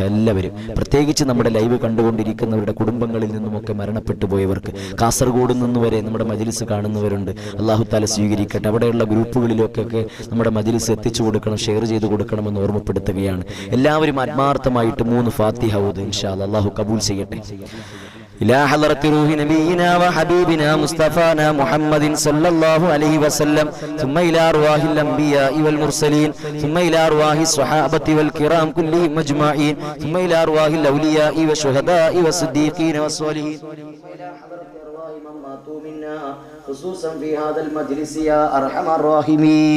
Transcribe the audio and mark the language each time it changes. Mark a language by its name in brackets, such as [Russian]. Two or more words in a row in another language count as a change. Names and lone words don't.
[Malayalam] എല്ലാവരും, പ്രത്യേകിച്ച് നമ്മുടെ ലൈവ് കണ്ടുകൊണ്ടിരിക്കുന്നവരുടെ കുടുംബങ്ങളിൽ നിന്നുമൊക്കെ മരണപ്പെട്ടു പോയവർക്ക്, കാസർഗോഡ് നിന്ന് വരെ നമ്മുടെ മജ്ലിസ് കാണുന്നവരുണ്ട്. [Arabic] الله تعالى [Malayalam] സ്വീകരിക്കട്ടെ. അവിടെയുള്ള ഗ്രൂപ്പുകളിലൊക്കെ നമ്മുടെ മജ്ലിസ് എത്തിച്ചു കൊടുക്കണം, ഷെയർ ചെയ്ത് കൊടുക്കണമെന്ന് ഓർമ്മപ്പെടുത്തുകയാണ്. എല്ലാവരും ആത്മാർത്ഥമായിട്ട് 3 ഫാത്തിഹ ഓതുക. [Arabic] إن شاء الله [Malayalam] അല്ലാഹു കബൂൽ ചെയ്യട്ടെ. [Arabic] إلى حضرة روح نبينا وحبيبنا مصطفانا محمد صلى الله عليه وسلم، ثم إلى أرواح الأنبياء والمرسلين، ثم إلى أرواح الصحابة والكرام كلهم أجمعين، ثم إلى أرواح الأولياء والشهداء والصديقين والصالحين، إلى حضرة أرواح من ماتوا منا خصوصا في هذا المجلس يا أرحم الراحمين.